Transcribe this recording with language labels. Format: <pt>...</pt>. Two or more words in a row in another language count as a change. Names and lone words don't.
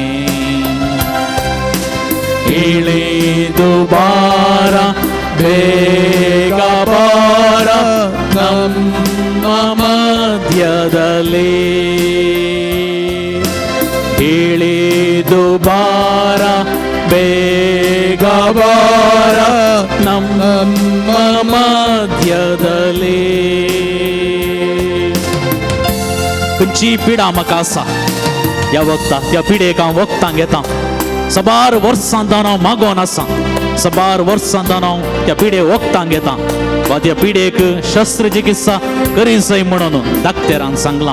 <kn>ಇಳಿದು ಬಾರ ಬೇಗ ಬಾರ ನಮ್ಮ ಮಧ್ಯದಲ್ಲಿ ಇಳಿದು ಬಾರ ಬೇಗ ಬಾರ ನಮ್ಮ ಮಧ್ಯದಲ್ಲಿ</kn> <kok>खंयची पिडा म्हाका आसा ह्या वखदाक त्या पिडेक हांव वखदां घेतां सबार वर्सां जावन हांव मागोन आसा सबार वर्सां जावन हांव त्या पिडे वखदां घेतां वा त्या पिडेक शस्त्रचिकित्सा करी जाय म्हणून डाक्टरान सांगलां</kok>